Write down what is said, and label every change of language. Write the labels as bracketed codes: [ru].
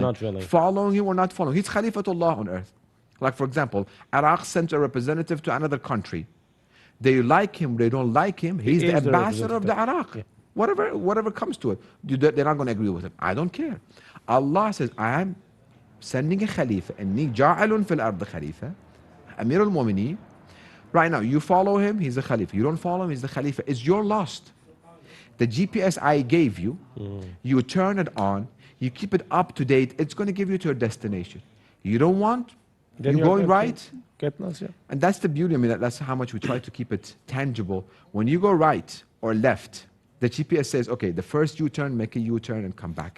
[en] Not willing. Following him or not following. He's Khalifatullah on earth. Like, for example, Iraq sent a representative to another country. They like him, they don't like him. He's the ambassador of the Iraq. Yeah. Whatever comes to it. They're not going to agree with him. I don't care. Allah says, I am sending a Khalifa. [ar] إِنِّي جَاعِلٌ فِي الْأَرْضِ Khalifa. [en] Amir al-Mu'mineen. Right now, you follow him, he's the Khalifa. You don't follow him, he's the Khalifa. It's your lost. The GPS I gave you, you turn it on, you keep it up to date, it's going to give you to your destination. You don't want, then you're going right. Get lost, yeah. And that's the beauty. I mean, that's how much we try to keep it tangible. When you go right or left, the GPS says, okay, the first U-turn, make a U-turn and come back.